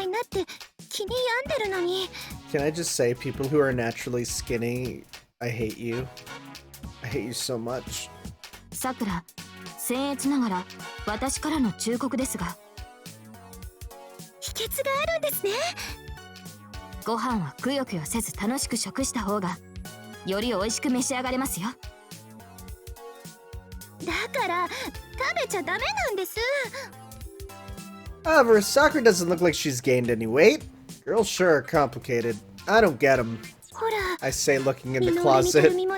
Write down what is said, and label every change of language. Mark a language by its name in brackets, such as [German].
[English] Can I just say, people who are naturally skinny, I hate you. I hate you so much. [Japanese] Sakura, 僭越ながら私からの忠告ですが、秘訣があるんですね。ご飯はくよくよせず楽しく食した方がより美味しく召し上がれますよ。だから食べちゃダメなんです。 [English] However, Sakura doesn't look like she's gained any weight. Girls sure are complicated. I don't get them. I say, looking in the closet.